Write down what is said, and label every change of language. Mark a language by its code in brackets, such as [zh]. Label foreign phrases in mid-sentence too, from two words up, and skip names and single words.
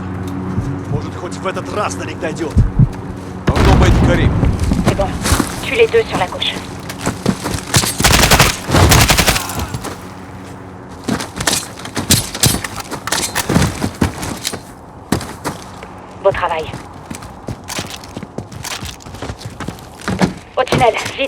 [ru] Может, хоть в этот раз до них дойдет. Карим. [fr] C'est bon. Tue les deux sur la gauche. Beau travail. Au tunnel, vite.